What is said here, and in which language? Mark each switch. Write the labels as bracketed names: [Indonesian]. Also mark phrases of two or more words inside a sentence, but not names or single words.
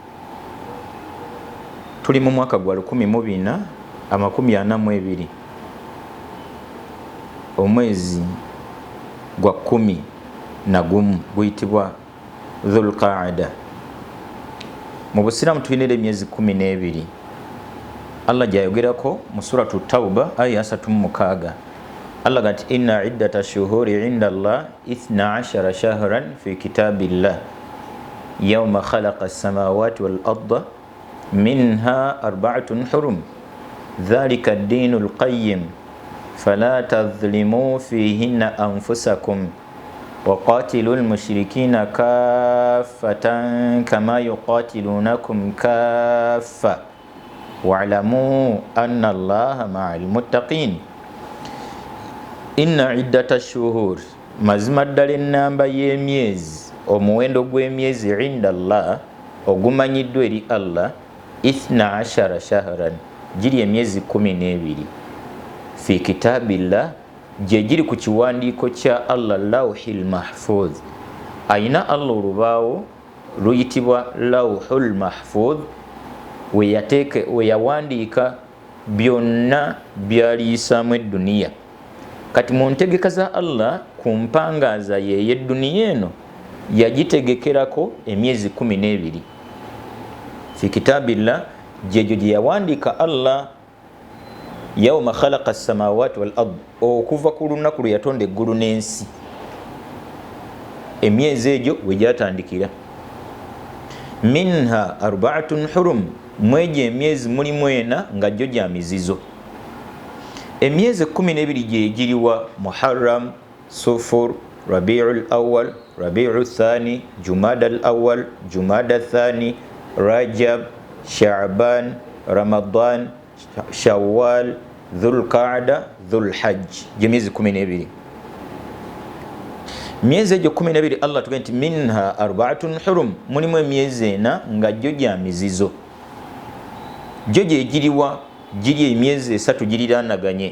[Ganda] Tuli mu mwaka gwa 1442, omwezi gwa 11 guyitibwa Dhulqaada. Mu Busiraamu tulina emyezi 12. Allah gyayogerako mu suratu Tawba aya 36. [Arabic] الله قال إن عدة الشهور عند الله 12 شهرا في كتاب الله يوم خلق السماوات والأرض منها أربعة حرم ذلك الدين القيم فلا تظلموا فيهن أنفسكم وقاتلوا المشركين كافة كما يقاتلونكم كافة واعلموا أن الله مع المتقين. إن عدة الشهور, [Ganda] mazima ddala ennamba y'emyezi, omuwendo gw'emyezi [Arabic] عند الله [Ganda] ogumanyiddwa eri Allah 12 shahran, giri emyezi 12 [Arabic] في كتاب الله, [Ganda] gye giri ku kiwandiiko kya Allah [Arabic] اللوح المحفوظ. [Ganda] Ayina Allah olubaawo luyitibwa [Arabic] اللوح المحفوظ [Ganda] we yawandiika byonna byaliyisaamu edduniya. Kati mu ntegeka za Allah ku mpangaaza y'edduniya eno yagitegekerako emyezi 12 [Arabic] في كتاب الله, [Ganda] gyegyo gye yawandiika Allah [Arabic] يوم خلق السماوات والأرض, [Ganda] okuva ku lunaku lwe yatonda eggulu n'ensi. Emyezi egyo we gyatandikira. [Arabic] منها أربعة حرم, [Ganda] mwegyo emyezi mulimu ena nga gyo gya mizizo. Emyezi 12 gye giriwa Muharram, Sufur, Rabi'ul Awwal, Rabi'ul Thani, Jumada al-Awwal, Jumada Thani, Rajab, Sha'ban, Ramadan, Shawwal, Dhulqaada, Dhulhajj, emyezi 12. Myezi egyo 12 Allah tugamba nti [Arabic] منها أربعة حرم, [Ganda] mulimu emyezi ena nga gyo gya mizizo. Gyo gye giriwa, giri emyezi 3 giriranaganye.